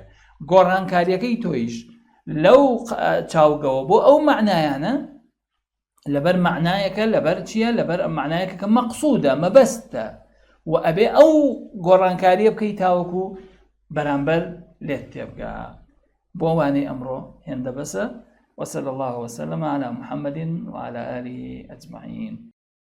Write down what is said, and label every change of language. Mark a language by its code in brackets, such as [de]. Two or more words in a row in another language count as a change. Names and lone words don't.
[ckb] گۆڕانکاریەکەی تۆیش لەو چاوگەوە بۆ ئەو معنایانە لەبەر معنایەکە، لەبەر چییە؟ لەبەر معنایەکە کە مەقسوودە، مەبەستە، و ئەبێ ئەو گۆڕانکاریە بکەی تاوەکو بەرامبەر لێت تێبگا. بۆ وانەی ئەمڕۆ هێندە بەسە. [ar] وصلى الله وسلم على محمد وعلى آله أجمعين.